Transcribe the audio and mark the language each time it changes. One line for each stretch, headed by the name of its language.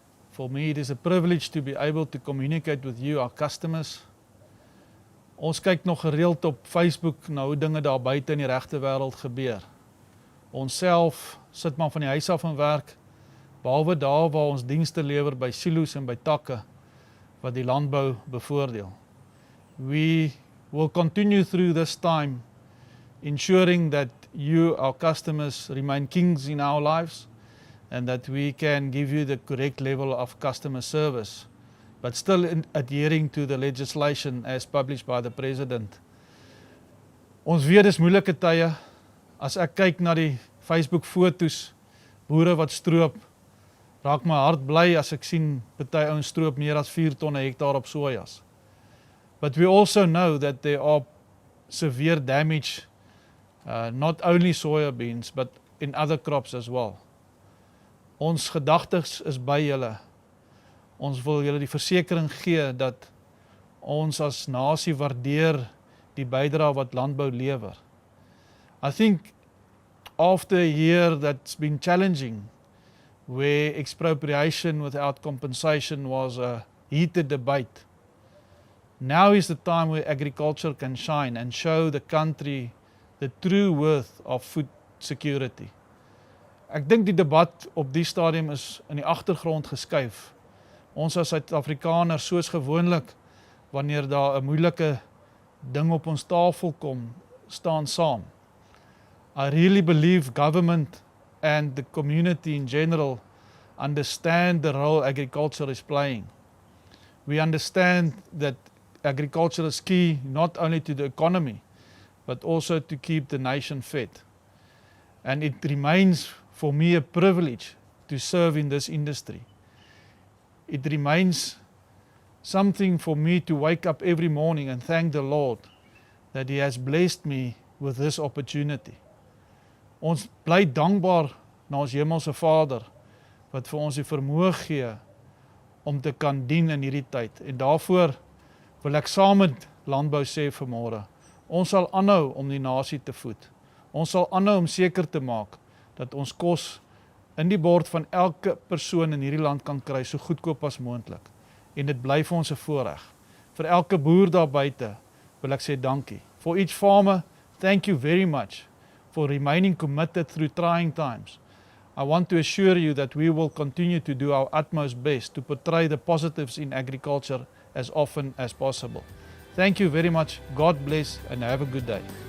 English: For me it is a privilege to be able to communicate with you, our customers.
Afrikaans: Ons kyk nog gereeld op Facebook na hoe dinge daar buite in die regte wêreld gebeur. Ons self sit maar van die huis af en werk, behalwe daar waar ons dienste lewer by silo's en by takke wat die landbou bevoordeel.
English: We will continue through this time ensuring that you, our customers, remain kings in our lives and that we can give you the correct level of customer service, but still adhering to the legislation as published by the President.
Afrikaans: Ons weet dis moeilike tye. As ek kyk na die Facebook foto's, boere wat stroop, raak my hart bly as ek sien party ouens stroop meer as 4 tonne hektaar op sojas.
English: But we also know that there are severe damage, not only soya beans, but in other crops as well.
Afrikaans: Ons gedagtes is by julle. Ons wil julle die versekering gee dat ons as nasie waardeer die bydrae wat landbou lewer.
English: I think after a year that's been challenging, where expropriation without compensation was a heated debate, now is the time where agriculture can shine and show the country the true worth of food security.
Afrikaans: Ek dink die debat op die stadium is in die agtergrond geskuif. Ons as Suid-Afrikaners, soos gewoonlik, wanneer daar 'n moeilike ding op ons tafel kom, staan saam.
English: I really believe government and the community in general understand the role agriculture is playing. We understand that agriculture is key not only to the economy, but also to keep the nation fed. And it remains for me a privilege to serve in this industry. It remains something for me to wake up every morning and thank the Lord that He has blessed me with this opportunity.
Afrikaans: Ons bly dankbaar na ons hemelse Vader wat vir ons die vermoë gee om te kan dien in hierdie tyd. En daarvoor wil ek saam met landbou sê vanmôre, ons sal aanhou om die nasie te voed. Ons sal aanhou om seker te maak dat ons kos in die bord van elke persoon in hierdie land kan kry so goedkoop as moontlik. En dit bly vir ons 'n voorreg. Vir elke boer daar buite wil ek sê dankie.
English: For each farmer, thank you very much for remaining committed through trying times. I want to assure you that we will continue to do our utmost best to portray the positives in agriculture as often as possible. Thank you very much. God bless and have a good day.